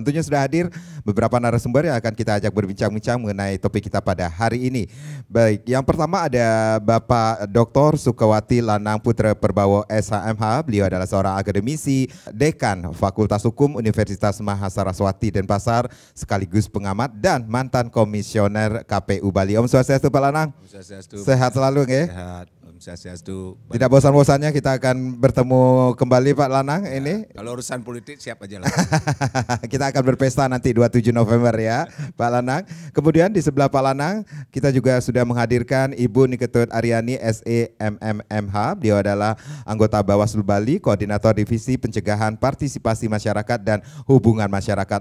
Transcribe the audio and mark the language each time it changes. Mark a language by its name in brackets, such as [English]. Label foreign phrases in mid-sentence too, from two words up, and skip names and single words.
[Indonesian] Tentunya sudah hadir beberapa narasumber yang akan kita ajak berbincang-bincang mengenai topik kita pada hari ini. Baik, yang pertama ada Bapak Dr. Sukawati Lanang Putra Perbawo SHMH. Beliau adalah seorang akademisi, dekan Fakultas Hukum Universitas Mahasaraswati Denpasar, sekaligus pengamat dan mantan komisioner KPU Bali. [Balinese] Om Swastiastu [Indonesian] Pak Lanang. [Balinese] Om Swastiastu. [Indonesian] Sehat selalu nggih? Sehat. [Balinese] Om Swastiastu. [Indonesian] Tidak bosan-bosannya kita akan bertemu kembali Pak Lanang ya, ini. Kalau urusan politik siap aja lah. Kita akan berpesta nanti 27 November ya Pak Lanang. Kemudian di sebelah Pak Lanang kita juga sudah menghadirkan Ibu Niketut Aryani SEMMMH. Beliau adalah anggota Bawaslu Bali, Koordinator Divisi Pencegahan Partisipasi Masyarakat dan Hubungan Masyarakat.